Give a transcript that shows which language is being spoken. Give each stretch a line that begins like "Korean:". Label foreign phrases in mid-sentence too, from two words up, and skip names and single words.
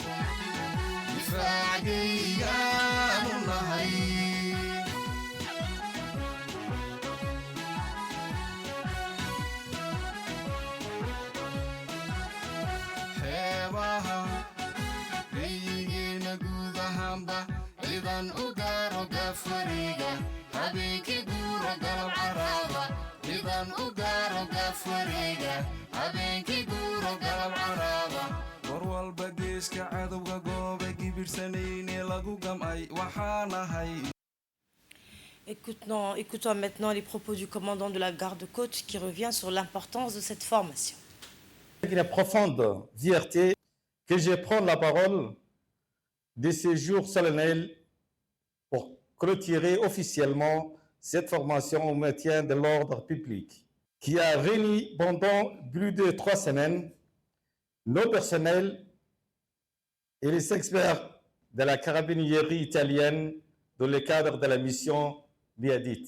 Somali: difaacaygaanu nahay xeebaha geyigeena guud ahaanba ciidan u gaaro gaafwareega habeenkii guura galab caraaba ciidan u gaaro gaafwareega habeenkii guura galab caraaba war walba geeska cadowga gooba gibirsanayne lagu gamay waxaanahay.
French: Écoutons maintenant les propos du commandant de la garde-côte qui revient sur l'importance de cette formation. Avec une profonde fierté que je prends la parole de ce jour solennel pour clôturer officiellement cette formation au maintien de l'ordre public qui a réuni pendant plus de 3 semaines nos personnels et les experts de la carabinieri italienne dans le cadre de la mission Biadit.